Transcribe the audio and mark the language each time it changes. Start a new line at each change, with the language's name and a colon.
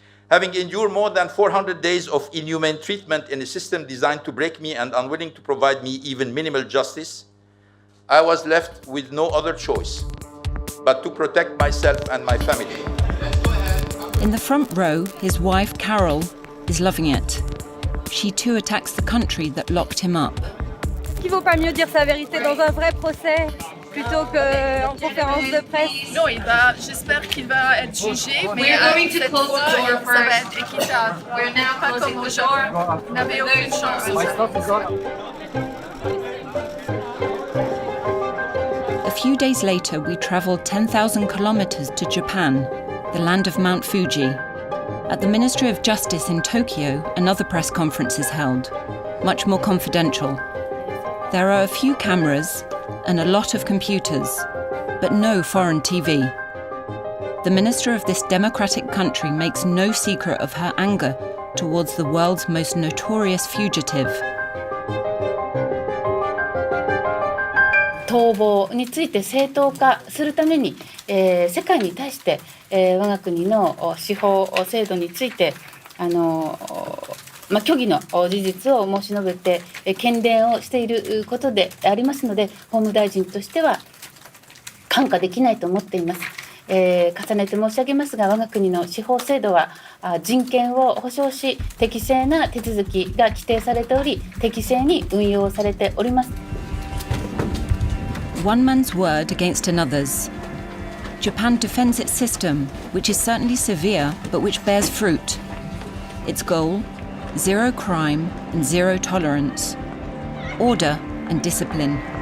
English: Having endured more than 400 days of inhumane treatment in a system designed to break me and unwilling to provide me even minimal justice, I was left with no other choice but to protect myself and my family. In the front row, his wife, Carol, is loving it. She too attacks the country that locked him up.
French: Est-ce qu'il vaut pas mieux dire sa vérité dans un vrai procès plutôt qu'en conférence de presse? Non, j'espère qu'il va être jugé, mais avec cette fois, ça va être équitable. Pas comme aujourd'hui. Vous n'avez aucune chance.
English: A few days later, we traveled 10,000 kilometers to Japan, the land of Mount Fuji. At the Ministry of Justice in Tokyo, another press conference is held, much more confidential, There are a few cameras and a lot of computers, but no foreign TV. The minister of this democratic country makes no secret of her anger towards the world's most notorious fugitive.
Japanese: 逃亡について正当化するために、世界に対して、我が国の司法制度について虚偽の事実を申し述べて喧伝をしていることでありますので、法務大臣としては看過できないと思っています。重ねて申し上げますが、我が国の司法制度は人権を保障し、適正な手続きが規定されており、適正に運用されております。
English: One man's word against another's. Japan defends its system, which is certainly severe, but which bears fruit. Its goal: zero crime and zero tolerance. Order and discipline.